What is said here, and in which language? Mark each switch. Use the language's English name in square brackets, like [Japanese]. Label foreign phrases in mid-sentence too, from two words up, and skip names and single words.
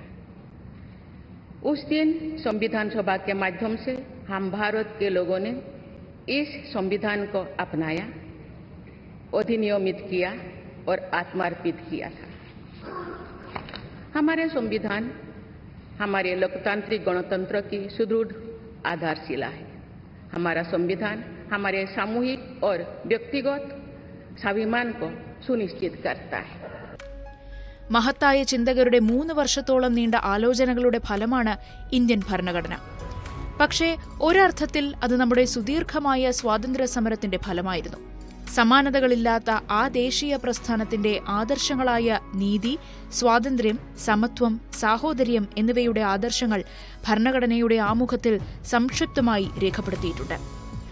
[Hindi] उस दिन संविधान सभा के माध्यम से हम भारत के लोगों ने इस संविधान को अपनाया, अधिनियमित किया और आत्मार्पित किया था. हमारे संविधान हमारे लोकतांत्रिक गणतंत्र की सुदृढ़ आधारशिला है. हमारा संविधान हमारे सामूहिक और व्यक्तिगत स्वाभिमान को सुनिश्चित करता है. [Malayalam] മഹത്തായ ചിന്തകരുടെ 3 വർഷത്തോളം നീണ്ട ആലോചനകളുടെ ഫലമാണ് ഇന്ത്യൻ ഭരണഘടന. പക്ഷേ ഒരർത്ഥത്തിൽ അത് നമ്മുടെ സുദീർഘമായ സ്വാതന്ത്ര്യ സമരത്തിന്റെ ഫലമായിരുന്നു. സമാനതകളില്ലാത്ത ആ ദേശീയ പ്രസ്ഥാനത്തിന്റെ ആദർശങ്ങളായ നീതി, സ്വാതന്ത്ര്യം, സമത്വം, സാഹോദര്യം എന്നിവയുടെ ആദർശങ്ങൾ ഭരണഘടനയുടെ ആമുഖത്തിൽ സംക്ഷിപ്തമായി രേഖപ്പെടുത്തിയിട്ടുണ്ട്.